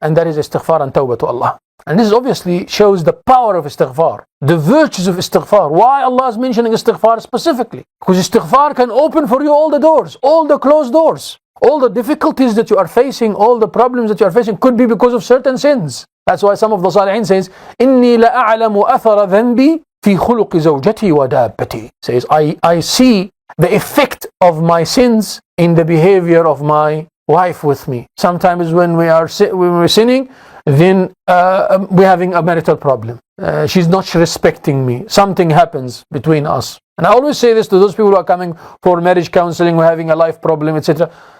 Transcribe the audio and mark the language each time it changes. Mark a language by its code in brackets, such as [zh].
[en] And that is istighfar and tawbah to Allah. And this obviously shows the power of istighfar, the virtues of istighfar. Why Allah is mentioning istighfar specifically? Because istighfar can open for you all the doors, all the closed doors. All the difficulties that you are facing, all the problems that you are facing could be because of certain sins. That's why some of the Salihin says, [ar] إِنِّي لَأَعْلَمُ أَثَرَ ذَنْبِي فِي خُلُقِ زَوْجَتِي وَدَابَّتِي. [en] Says, I see the effect of my sins in the behavior of my wife with me. Sometimes when we're sinning, then we're having a marital problem. She's not respecting me. Something happens between us. And I always say this to those people who are coming for marriage counseling, who are having a life problem, etc.